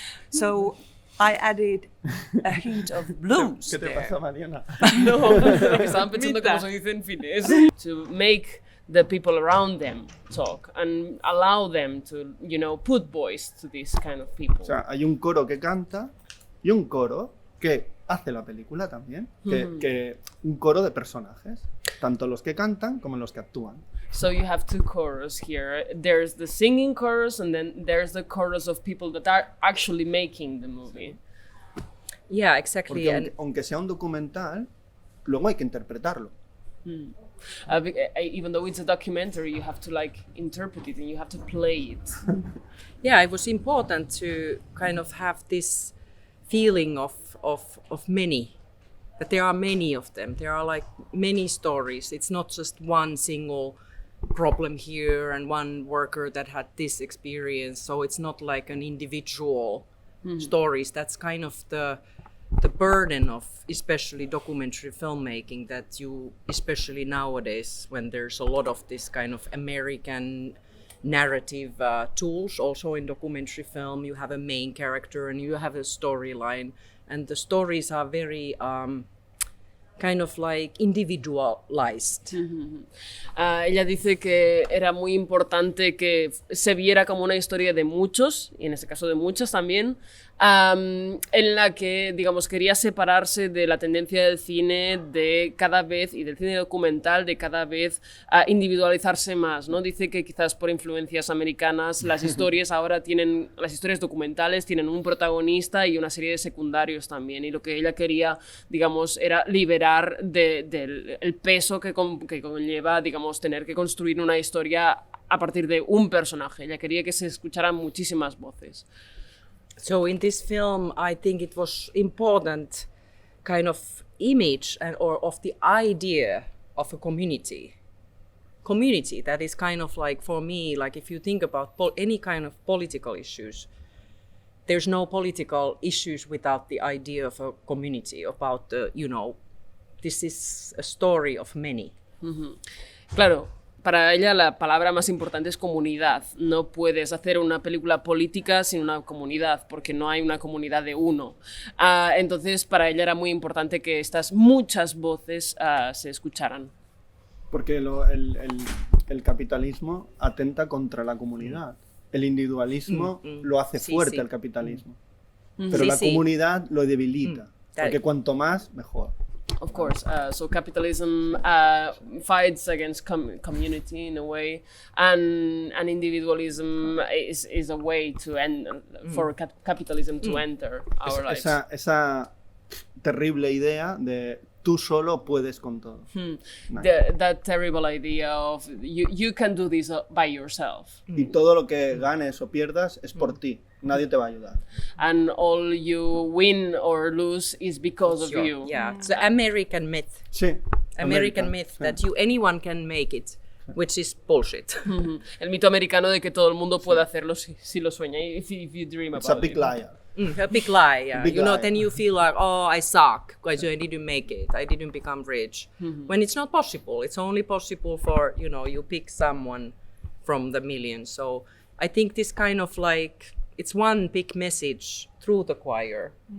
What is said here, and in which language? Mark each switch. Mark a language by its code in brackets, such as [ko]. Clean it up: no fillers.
[en] So I added a hint of blues [es] ¿Qué te [en] there. [es] pasa, Mariana? No, porque estaban pensando cómo se dice en finés. [en] To make the people around them talk and allow them to, put voice to these kind of people. [es] O sea, hay un coro que canta y un coro que hace la película también, que un coro de personajes, tanto los que cantan como los que actúan. [en] So you have two choruses here. There's the singing chorus and then there's the chorus of people that are actually making the movie. Yeah, exactly. [es] Porque [en] And [es] aunque sea un documental, luego hay que interpretarlo. [en] Even though it's a documentary, you have to interpret it and you have to play it. yeah, it was important to kind of have this feeling of many, that there are many of them. There are like many stories. It's not just one single problem here and one worker that had this experience. So it's not like an individual stories. That's kind of the burden of especially documentary filmmaking, that you, especially nowadays when there's a lot of this kind of American narrative tools also in documentary film, you have a main character and you have a storyline, and the stories are very kind of like individualized. [es] Ella dice que era muy importante que se viera como una historia de muchos, y en este caso de muchas también, en la que, digamos, quería separarse de la tendencia del cine de cada vez, y del cine documental, de cada vez individualizarse más, ¿no? Dice que quizás por influencias americanas las historias las historias documentales tienen un protagonista y una serie de secundarios también, y lo que ella quería, digamos, era liberar del peso que conlleva, digamos, tener que construir una historia a partir de un personaje. Ella quería que se escucharan muchísimas voces. [en] So in this film, I think it was important kind of image or of the idea of a community that is kind of like, for me, like if you think about any kind of political issues, there's no political issues without the idea of a community, about the, this is a story of many. [es] Claro, para ella la palabra más importante es comunidad. No puedes hacer una película política sin una comunidad, porque no hay una comunidad de uno. Entonces, para ella era muy importante que estas muchas voces se escucharan. Porque el capitalismo atenta contra la comunidad. El individualismo lo hace fuerte al capitalismo. Pero la comunidad lo debilita. Porque cuanto más, mejor. [en] Of course. So capitalism fights against community in a way, and individualism is a way to end for capitalism to enter our lives. [es] Esa terrible idea de tú solo puedes con todo. [en] That terrible idea of you can do this by yourself. [es] Y todo lo que ganes o pierdas es por ti. Nadie te va a ayudar. [en] And all you win or lose is because of you. Yeah, it's the American myth. Sí. American myth that anyone can make it, which is bullshit. [es] El mito americano de que todo el mundo puede hacerlo si lo sueña, [en] if you dream about it. It's a big liar. A big lie, yeah. Big lie. Then you feel like, oh, I suck because I didn't make it. I didn't become rich. When it's not possible. It's only possible for, you pick someone from the millions. So I think this kind of like, it's one big message through the choir.